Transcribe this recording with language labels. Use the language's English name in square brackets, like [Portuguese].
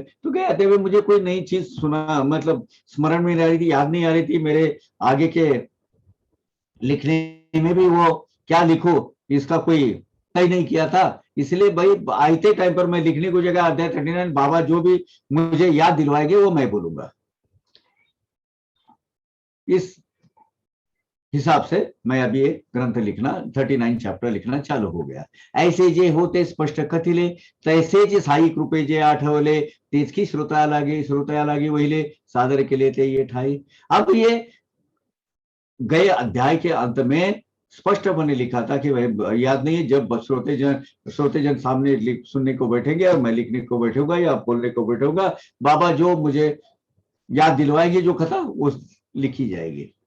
[Hindi] तो कहते हुए मुझे कोई नई चीज सुना, मतलब स्मरण में नहीं आ रही थी, याद नहीं आ रही थी, मेरे आगे के लिखने में भी वो क्या लिखो इसका कोई तय नहीं किया था। इसलिए भाई आते टाइम पर मैं लिखने को जगह अध्याय 39 बाबा जो भी मुझे याद दिलवाएंगे वो मैं बोलूंगा। इस हिसाब से मैं अभी एक ग्रंथ लिखना 39 चैप्टर लिखना चालू हो गया। [Marathi] ऐसे जे होते स्पष्ट कथिले, तैसे जे साई कृपे जे आठवले, तेच की श्रोता लागे वहिले, सादर केले ते ये ठाई। [Hindi] अब ये गए अध्याय के अंत में स्पष्ट मैंने लिखा था कि वह याद नहीं है, जब श्रोतेजन सामने सुनने को बैठेंगे और मैं लिखने को बैठूंगा या बोलने को बैठूंगा, बाबा जो मुझे याद दिलवाएंगे जो कथा वो लिखी जाएगी।